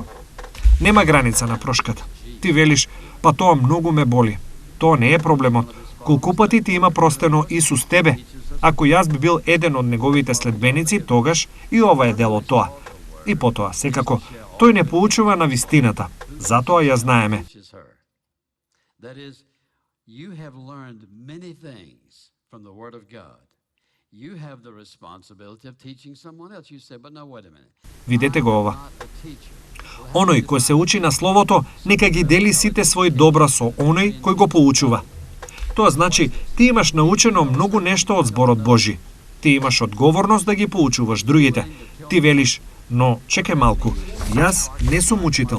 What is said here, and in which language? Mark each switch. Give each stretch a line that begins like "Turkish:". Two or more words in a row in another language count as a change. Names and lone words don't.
Macedonian: Нема граница на прошката. Ти велиш, па тоа многу ме боли. Тоа не е проблемот. Колку пати ти има простено Исус тебе? Ако јас би бил еден од неговите следбеници, тогаш и ова е дел од тоа. И потоа, секако, тој не поучува на вистината. Затоа ја знаеме.
English: That is, you have learned many things from the Word of God. You have the responsibility of teaching someone else. You say, but no, wait a minute.
Macedonian: Видете го ова. Оној кој се учи на Словото, нека ги дели сите своји добра со оној кој го поучува. Тоа значи, ти имаш научено многу нешто од зборот Божи. Ти имаш одговорност да ги поучуваш другите. Ти велиш, но чекај малку, јас не сум учител.